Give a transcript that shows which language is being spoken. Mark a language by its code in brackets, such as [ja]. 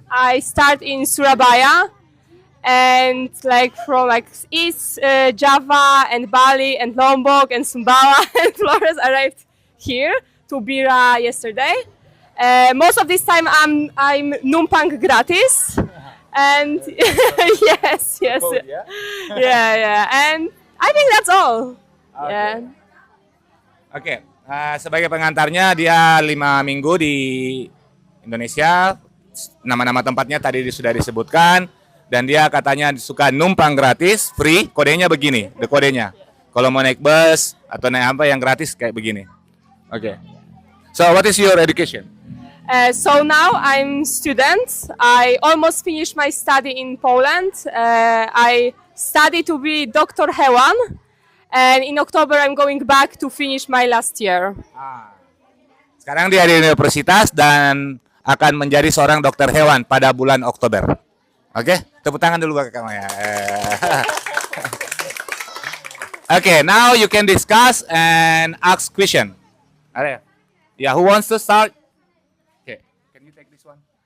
[en] I start in Surabaya, and from East Java and Bali and Lombok and Sumbawa and Flores arrived here to Bira yesterday. Most of this time I'm [id] numpang gratis, [en] and yes, yeah, and I think that's all. Yeah. [id] Oke, sebagai pengantarnya dia 5 minggu di Indonesia. Nama-nama tempatnya tadi sudah disebutkan dan dia katanya suka numpang gratis, free. Kodenya begini, the kodenya. Kalau mau naik bus atau naik apa yang gratis kayak begini. Oke. [en] So what is your education? So now I'm student. I almost finished my study in Poland. I study to be Dr. Hewan, and in October I'm going back to finish my last year. [id] Sekarang dia di universitas dan akan menjadi seorang dokter hewan pada bulan Oktober. Oke, tepuk tangan dulu buat kamu ya. [en] Oke, now you can discuss and ask question. Ada? Yeah, who wants to start? Okay, can you take this one?